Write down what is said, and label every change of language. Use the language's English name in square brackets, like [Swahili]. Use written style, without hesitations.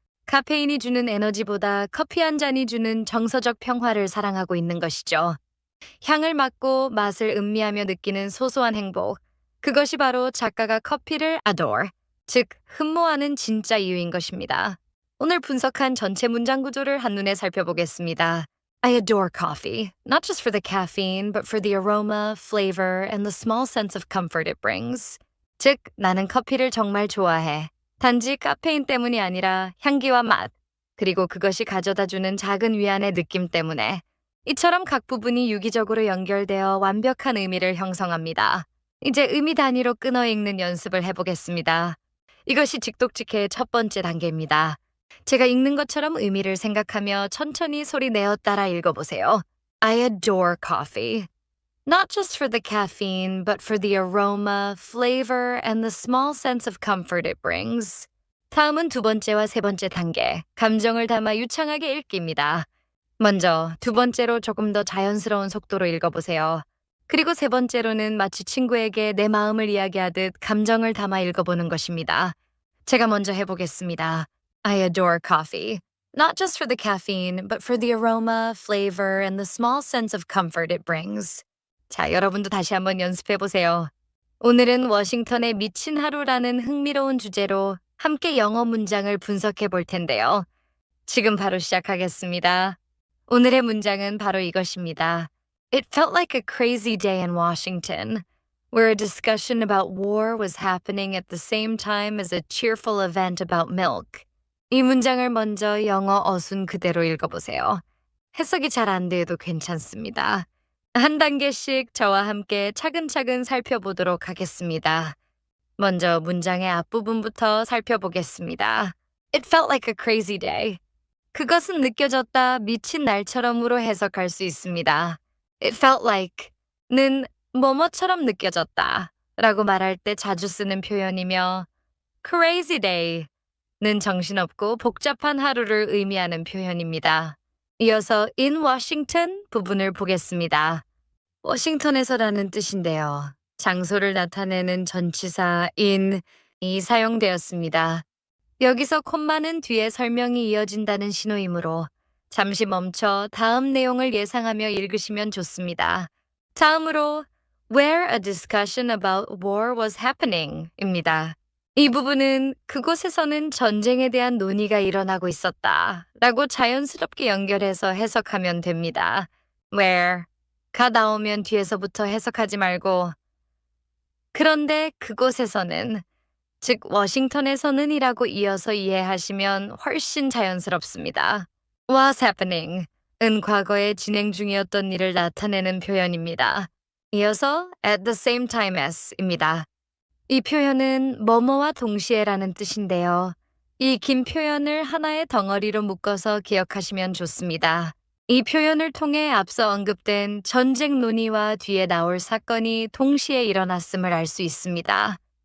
[Korean] 카페인이 주는 에너지보다 커피 한 잔이 주는 정서적 평화를 사랑하고 있는 것이죠. 향을 맡고 맛을 음미하며 느끼는 소소한 행복, 그것이 바로 작가가 커피를 adore, 즉 흠모하는 진짜 이유인 것입니다. 오늘 분석한 전체 문장 구조를 한눈에 살펴보겠습니다. [English] I adore coffee, not just for the caffeine, but for the aroma, flavor, and the small sense of comfort it brings. [Korean] 즉, 나는 커피를 정말 좋아해. 단지 카페인 때문이 아니라 향기와 맛, 그리고 그것이 가져다주는 작은 위안의 느낌 때문에. 이처럼 각 부분이 유기적으로 연결되어 완벽한 의미를 형성합니다. 이제 의미 단위로 끊어 읽는 연습을 해보겠습니다. 이것이 직독직해의 첫 번째 단계입니다. 제가 읽는 것처럼 의미를 생각하며 천천히 소리 내어 따라 읽어보세요. [English] I adore coffee. Not just for the caffeine, but for the aroma, flavor, and the small sense of comfort it brings. [Korean] 다음은 두 번째와 세 번째 단계, 감정을 담아 유창하게 읽기입니다. 먼저 두 번째로 조금 더 자연스러운 속도로 읽어보세요. 그리고 세 번째로는 마치 친구에게 내 마음을 이야기하듯 감정을 담아 읽어보는 것입니다. 제가 먼저 해보겠습니다. [English] I adore coffee. Not just for the caffeine, but for the aroma, flavor, and the small sense of comfort it brings. [Korean] 자, 여러분도 다시 한번 연습해보세요. 오늘은 워싱턴의 미친 하루라는 흥미로운 주제로 함께 영어 문장을 분석해 볼 텐데요. 지금 바로 시작하겠습니다. 오늘의 문장은 바로 이것입니다. [English] It felt like a crazy day in Washington, where a discussion about war was happening at the same time as a cheerful event about milk. [Korean] 이 문장을 먼저 영어 어순 그대로 읽어보세요. 해석이 잘 안 돼도 괜찮습니다. 한 단계씩 저와 함께 차근차근 살펴보도록 하겠습니다. 먼저 문장의 앞부분부터 살펴보겠습니다. [English] It felt like a crazy day. [Korean] 그것은 느껴졌다, 미친 날처럼으로 해석할 수 있습니다. [English] It felt like [Korean] 는 뭐뭐처럼 느껴졌다 라고 말할 때 자주 쓰는 표현이며 [English] crazy day [Korean] 는 정신없고 복잡한 하루를 의미하는 표현입니다. 이어서 [English] in Washington [Korean] 부분을 보겠습니다. 워싱턴에서라는 뜻인데요. 장소를 나타내는 전치사 in이 사용되었습니다. 여기서 콤마는 뒤에 설명이 이어진다는 신호이므로 잠시 멈춰 다음 내용을 예상하며 읽으시면 좋습니다. 다음으로 [English] where a discussion about war was happening [Korean] 입니다. 이 부분은 그곳에서는 전쟁에 대한 논의가 일어나고 있었다 라고 자연스럽게 연결해서 해석하면 됩니다. where가 나오면 뒤에서부터 해석하지 말고 그런데 그곳에서는 즉 워싱턴에서는 이라고 이어서 이해하시면 훨씬 자연스럽습니다. [English] was happening [Korean] 은 과거에 진행 중이었던 일을 나타내는 표현입니다. 이어서 [English] at the same time as [Korean] 입니다. 이 표현은 뭐뭐와 동시에라는 뜻인데요. 이 긴 표현을 하나의 덩어리로 묶어서 기억하시면 좋습니다. 이 표현을 통해 앞서 언급된 전쟁 논의와 뒤에 나올 사건이 동시에 일어났음을 알 수 있습니다.